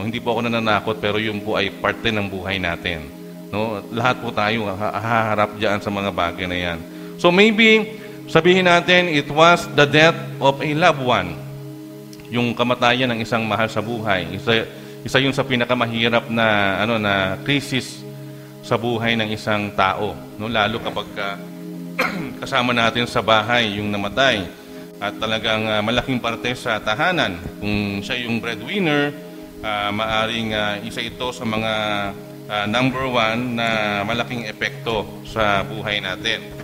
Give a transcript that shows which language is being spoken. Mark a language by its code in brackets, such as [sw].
[tl] Hindi po ako nananakot, pero yun po ay parte ng buhay natin. Lahat po tayo haharap dyan sa mga bagay na yan. [en] So maybe [tl] sabihin natin, [en] it was the death of a loved one. [tl] Yung kamatayan ng isang mahal sa buhay. Isa yun sa pinakamahirap na krisis sa buhay ng isang tao. Lalo kapag kasama natin sa bahay yung namatay. At talagang malaking parte sa tahanan. Kung siya yung breadwinner, maaring isa ito sa mga number one na malaking epekto sa buhay natin.